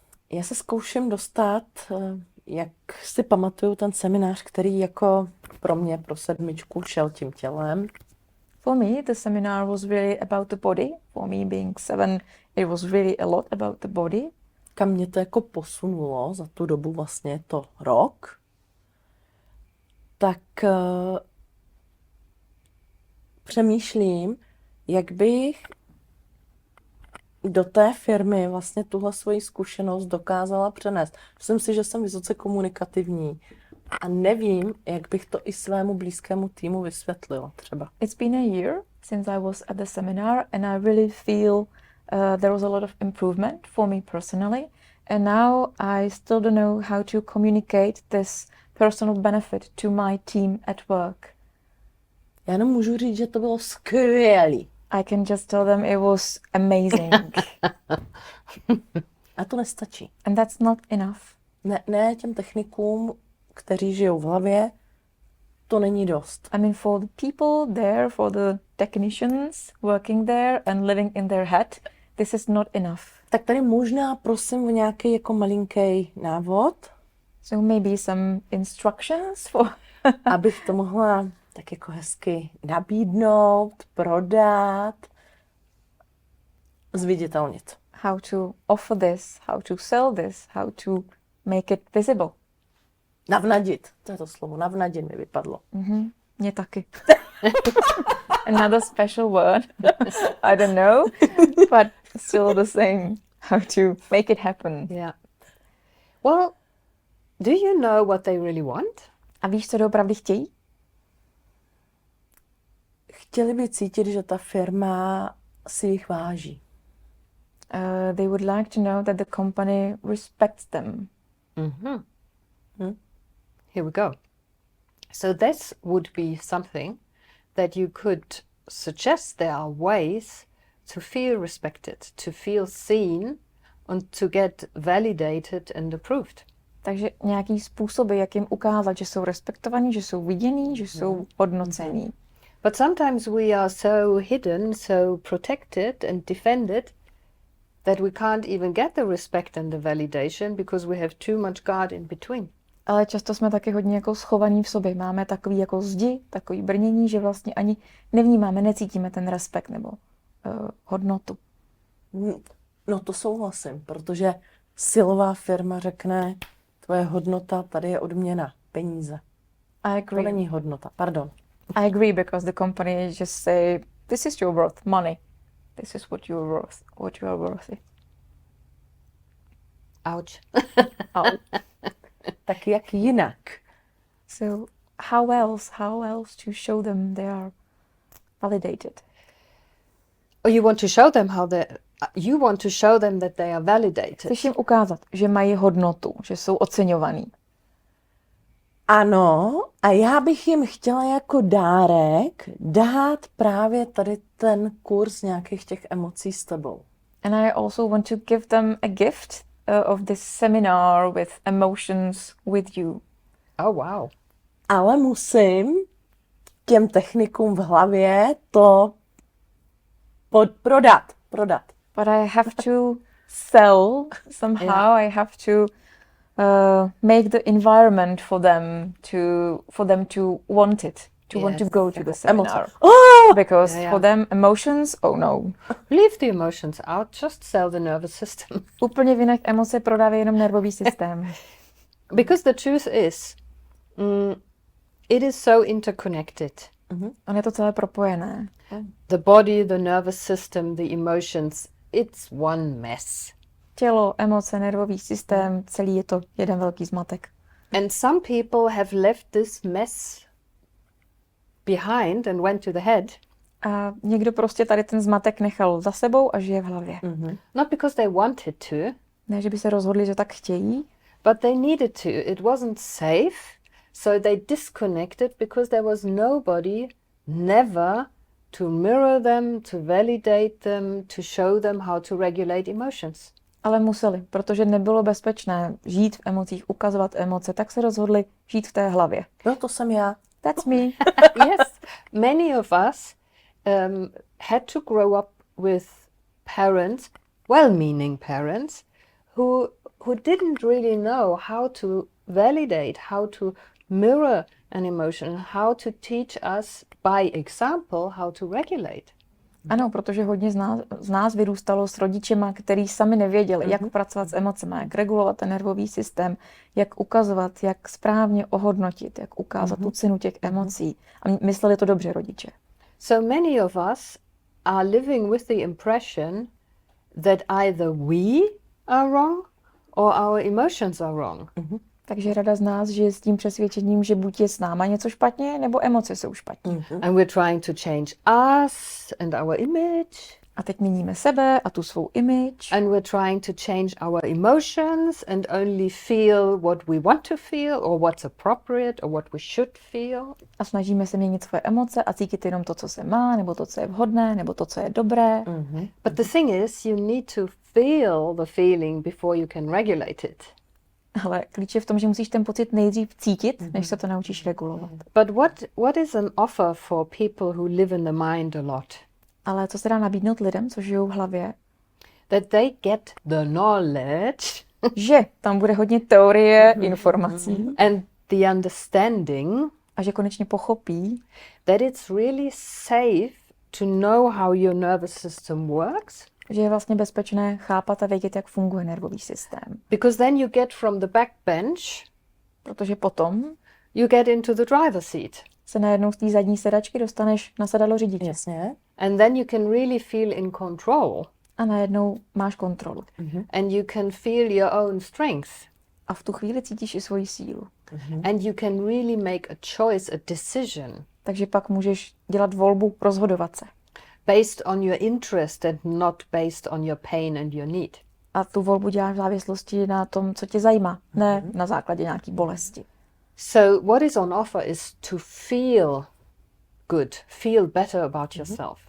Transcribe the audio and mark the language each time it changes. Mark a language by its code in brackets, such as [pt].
[cs] Já se zkouším dostat, jak si pamatuju ten seminář, který jako pro mě, pro sedmičku, šel tím tělem. [en] For me, the seminar was really about the body. For me, being 7, it was really a lot about the body. [cs] Kam mě to jako posunulo za tu dobu, vlastně je to rok, tak přemýšlím, jak bych do té firmy vlastně tuhle svoji zkušenost dokázala přenést. Myslím si, že jsem vysoce komunikativní a nevím, jak bych to i svému blízkému týmu vysvětlila třeba. [en] It's been a year since I was at the seminar and I really feel there was a lot of improvement for me personally. And now I still don't know how to communicate this personal benefit to my team at work. [cs] Já jenom můžu říct, že to bylo skvělý. [en] I can just tell them it was amazing. [cs] A to nestačí. [en] And that's not enough. [cs] Ne těm technikům, kteří žijou v hlavě, to není dost. [en] I mean, for the people there, for the technicians working there and living in their head, this is not enough. [cs] Tak tady možná prosím o nějaký jako malinký návod. [en] So maybe some instructions for... [cs] abych to mohla tak jako hezky nabídnout, prodat, zviditelnit. [en] How to offer this, how to sell this, how to make it visible. [cs] Navnadit, to je to slovo, navnadit mi vypadlo. Mně taky. [en] Another special word. I don't know, but still the same. How to make it happen. Yeah. Well, do you know what they really want? [cs] A víš, co doopravdy chtějí? Chtěli by cítit, že ta firma si jich váží. [en] They would like to know that the company respects them. Here we go. So this would be something that you could suggest. There are ways to feel respected, to feel seen, and to get validated and approved. [cs] Takže nějaký způsoby, jak jim ukázat, že jsou respektovaní, že jsou vidění, že jsou hodnocení. [en] But sometimes we are so hidden, so protected and defended that we can't even get the respect and the validation because we have too much guard in between. [cs] Ale často jsme taky hodně jako schovaní v sobě. Máme takový jako zdi, takový brnění, že vlastně ani nevnímáme, necítíme ten respekt nebo hodnotu. No to souhlasím, protože silová firma řekne, tvoje hodnota, tady je odměna, peníze. [en] I [cs] To [en] agree. [cs] není hodnota, pardon. [en] I agree because the company just say, this is your worth, money. This is what you're worth, what you are worthy. Ouch. Oh. [cs] Tak jak jinak? [en] So how else to show them they are validated? Oh, you want to show them you want to show them that they are validated. [cs] Chceš jim ukázat, že mají hodnotu, že jsou oceňovaní. Ano, a já bych jim chtěla jako dárek dát právě tady ten kurz nějakých těch emocí s tebou. [en] And I also want to give them a gift of this seminar with emotions with you. Oh, wow. [cs] Ale musím těm technikům v hlavě to prodat. [en] But I have to sell somehow. Yeah. I have to make the environment for them to want it, to want to Yes. go to the seminar. Oh! Because Yeah. for them emotions, oh no. Leave the emotions out, just sell the nervous system. [cs] Úplně vynech emoce, prodávej jenom nervový systém. [en] Because the truth is, it is so interconnected. [cs] On je to celé propojené. [en] The body, the nervous system, the emotions, it's one mess. [cs] tělo, emoce, nervový systém, celý je to jeden velký zmatek. [en] And some people have left this mess behind and went to the head. [cs] A někdo prostě tady ten zmatek nechal za sebou a žije v hlavě. [en] Not because they wanted to, [cs] Ne, že by se rozhodli, že tak chtějí, [en] but they needed to. It wasn't safe, so they disconnected because there was nobody, never, to mirror them, to validate them, to show them how to regulate emotions. [cs] ale museli, protože nebylo bezpečné žít v emocích, ukazovat emoce, tak se rozhodli žít v té hlavě. No, to jsem já. [en] That's me. Yes, many of us had to grow up with parents, well-meaning parents, who didn't really know how to validate, how to mirror an emotion, how to teach us by example how to regulate. [cs] Ano, protože hodně z nás vyrůstalo s rodičema, který sami nevěděli, jak pracovat s emocemi, jak regulovat ten nervový systém, jak ukazovat, jak správně ohodnotit, jak ukázat tu cenu těch emocí. A mysleli to dobře rodiče. [en] So many of us are living with the impression that either we are wrong or our emotions are wrong. [cs] Takže rada z nás žije s tím přesvědčením, že buď je s náma něco špatně, nebo emoce jsou špatně. [en] And we're trying to change us and our image. [cs] A teď měníme sebe a tu svou image. [en] And we're trying to change our emotions and only feel what we want to feel or what's appropriate or what we should feel. [cs] A snažíme se měnit svoje emoce a cítit jenom to, co se má, nebo to, co je vhodné, nebo to, co je dobré. [en] But the thing is, you need to feel the feeling before you can regulate it. [cs] Ale klíč je v tom, že musíš ten pocit nejdřív cítit, než se to naučíš regulovat. [en] But what is an offer for people who live in the mind a lot? [cs] Ale co se dá nabídnout lidem, co žijou v hlavě? [en] That they get the knowledge [cs] Že tam bude hodně teorie, informací [en] and the understanding [cs] a že konečně pochopí, [en] that it's really safe to know how your nervous system works. [cs] že je vlastně bezpečné chápat a vědět, jak funguje nervový systém. [en] Because then you get from the backbench, [cs] Protože potom [en] you get into the driver's seat. [cs] se najednou z té zadní sedačky dostaneš na sedadlo řidiče. Jasně. [en] And then you can really feel in control. [cs] A najednou máš kontrolu. [en] And you can feel your own strength. [cs] A v tu chvíli cítíš i svoji sílu. [en] And you can really make a choice, a decision, [cs] Takže pak můžeš dělat volbu, rozhodovat se. [en] based on your interest and not based on your pain and your need. [cs] A tu volbu děláš v závislosti na tom, co tě zajímá, ne na základě nějaký bolesti. [en] So what is on offer is to feel good, feel better about yourself.